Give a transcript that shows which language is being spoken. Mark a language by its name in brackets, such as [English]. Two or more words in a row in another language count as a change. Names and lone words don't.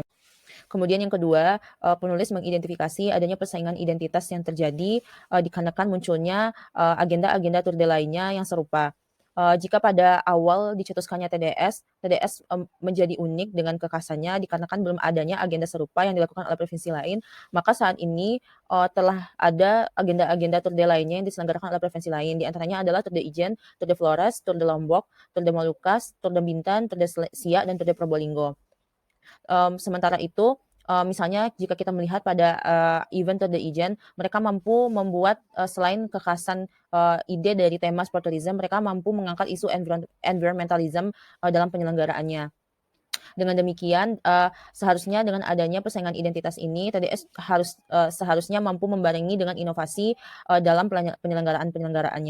[Indonesian] Kemudian yang kedua, penulis mengidentifikasi adanya persaingan identitas yang terjadi dikarenakan munculnya agenda-agenda Tour de lainnya yang serupa. Jika pada awal dicetuskannya TDS menjadi unik dengan kekhasannya dikarenakan belum adanya agenda serupa yang dilakukan oleh provinsi lain, maka saat ini telah ada agenda-agenda Tour de lainnya yang diselenggarakan oleh provinsi lain. Di antaranya adalah Tour de Ijen, Tour de Flores, Tour de Lombok, Tour de Molucas, Tour de Bintan, Tour de Siak, dan Tour de Probolinggo. Sementara itu, misalnya jika kita melihat pada event Tour de Ijen, mereka mampu membuat selain kekhasan ide dari tema [English] sport tourism, [Indonesian] mereka mampu mengangkat isu environmentalism dalam penyelenggaraannya. Dengan demikian, seharusnya dengan adanya persaingan identitas ini, TDS seharusnya mampu membarengi dengan inovasi dalam penyelenggaraan-penyelenggaraannya.